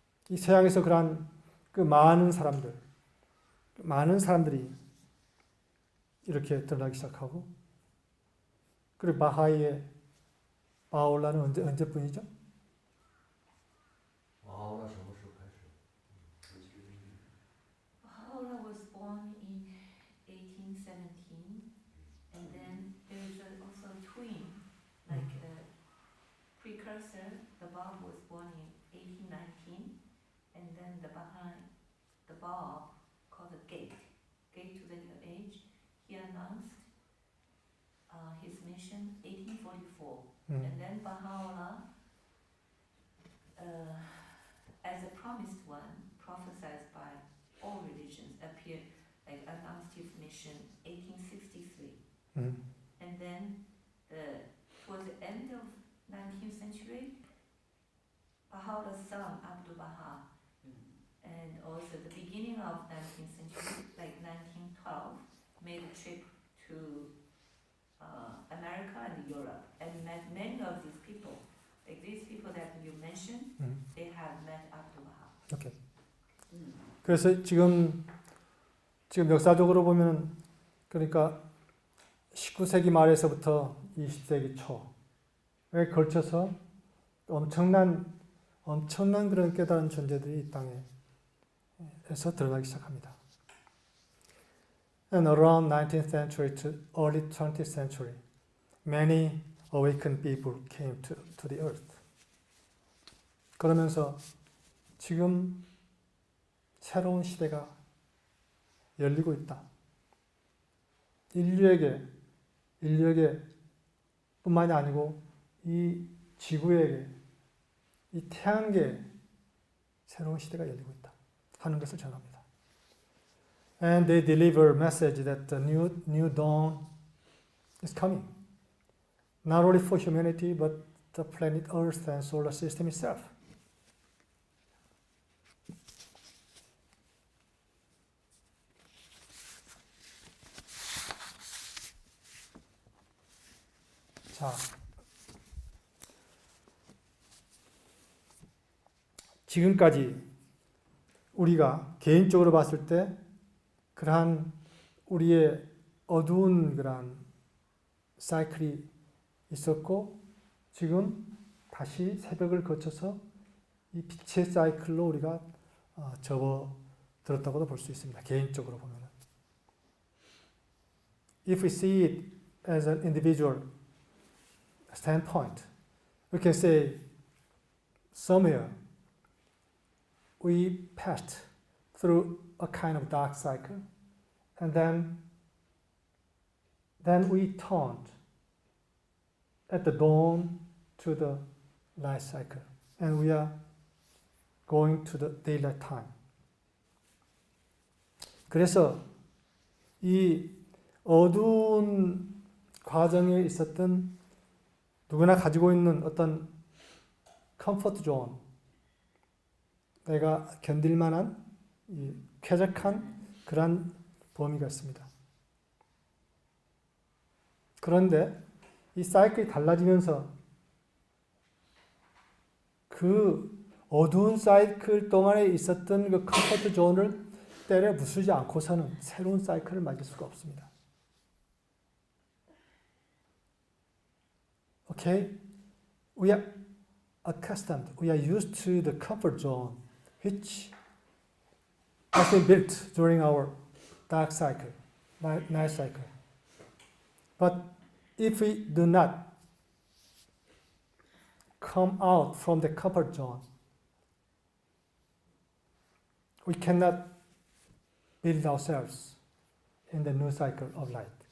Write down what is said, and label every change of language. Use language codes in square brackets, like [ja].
[ko] 이 서양에서 그러한 그 많은 사람들이 이렇게 드러나기 시작하고, 그리고 바하이의 바하올라는 언제뿐이죠? [zh] 바하올라 什么时候开始? [en] Baha'u'llah was born in 1817, and then there is also a twin, like the precursor. The Bab was born in 1819, and then the Bab, called the Gate to the New Age, he announced his mission 1844, and then Baha'u'llah, as a promised one, prophesied by all religions, appeared, like announced his mission 1863. And then towards the end of 19th century, Baha'u'llah's son Abdul Baha, and also the beginning of 19th century, like 1912, made a trip to America and Europe and met many of these people. Like these people that you mentioned, they have met Abdul Baha. [ko] 오케이. 그래서 지금 역사적으로 보면, 그러니까 19세기 말에서부터 20세기 초에 걸쳐서 엄청난 그런 깨달은 존재들이 이 땅에서 드러나기 시작합니다. [en] And around 19th century to early 20th century, many awakened people came to the earth. [ko] 그러면서 지금 새로운 시대가 열리고 있다. 인류에게 뿐만이 아니고 이 지구에게, 이 태양계에 새로운 시대가 열리고 있다 하는 것을 전합니다. [en] And they deliver a message that the new dawn is coming. Not only for humanity, but the planet Earth and solar system itself. [ko] 자, 지금까지 우리가 개인적으로 봤을 때 그러한 우리의 어두운 그러한 사이클이 있었고, 지금 다시 새벽을 거쳐서 이 빛의 사이클로 우리가 접어들었다고도 볼 수 있습니다. 개인적으로 보면. [en] If we see it as an individual standpoint, we can say somewhere we passed through a kind of dark cycle, and then we turned at the dawn to the light cycle, and we are going to the daylight time. [ko] 그래서 이 어두운 과정에 있었던 누구나 가지고 있는 어떤 컴포트 존, 내가 견딜 만한 이 쾌적한 그러한 범위가 있습니다. 그런데 이 사이클이 달라지면서 그 어두운 사이클 동안에 있었던 그 컴포트 존을 때려 부수지 않고서는 새로운 사이클을 맞을 수가 없습니다. [en] Okay? We are accustomed, we are used to the comfort zone which has been built during our dark cycle, night cycle. But if we do not come out from the comfort zone, we cannot build ourselves in the new cycle of light.